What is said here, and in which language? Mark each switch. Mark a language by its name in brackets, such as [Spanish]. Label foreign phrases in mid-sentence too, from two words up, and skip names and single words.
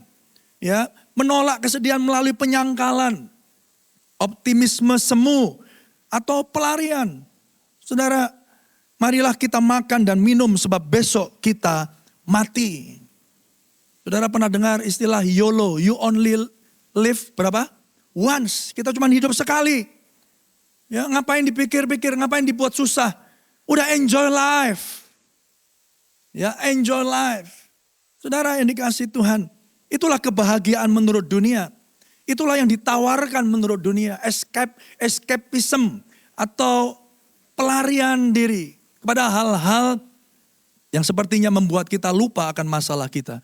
[Indonesian] Ya, menolak kesedihan melalui penyangkalan, optimisme semu, atau pelarian. Saudara, marilah kita makan dan minum sebab besok kita mati. Saudara pernah dengar istilah YOLO, [English] you only live berapa? Once, [Indonesian] kita cuma hidup sekali. Ya, ngapain dipikir-pikir, ngapain dibuat susah? Udah [English] enjoy life. [Indonesian] Ya, [English] enjoy life. [Indonesian] Saudara yang dikasihi Tuhan, itulah kebahagiaan menurut dunia. Itulah yang ditawarkan menurut dunia. Escapism atau pelarian diri kepada hal-hal yang sepertinya membuat kita lupa akan masalah kita.